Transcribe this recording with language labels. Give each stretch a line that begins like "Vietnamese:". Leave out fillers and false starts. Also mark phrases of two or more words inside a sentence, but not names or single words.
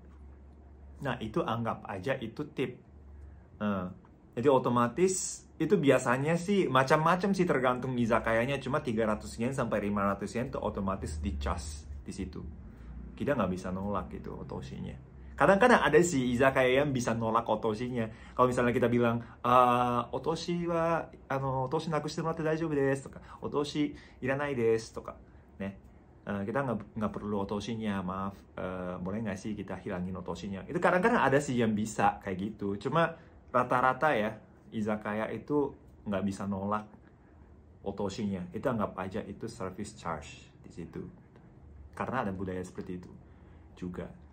Indonesian: Nah, itu anggap aja itu tip. Jadi otomatis itu biasanya sih macam-macam sih tergantung izakayanya, cuma 300 yen sampai 500 yen itu otomatis dicas di situ. Kita nggak bisa nolak gitu otoshinya. Kadang-kadang ada sih izakaya yang bisa nolak otoshinya. Kalau misalnya kita bilang,
Japanese: お通しは、お通しなくしてもらって大丈夫です、とか、お通しいらないです,
Indonesian: toka. Kita nggak perlu otoshinya, maaf, boleh nggak sih kita hilangin otoshinya. Itu kadang-kadang ada sih yang bisa kayak gitu. Cuma rata-rata ya, izakaya itu nggak bisa nolak otoshinya. Itu anggap aja itu
English: service charge
Indonesian: di situ. Karena ada budaya seperti itu juga.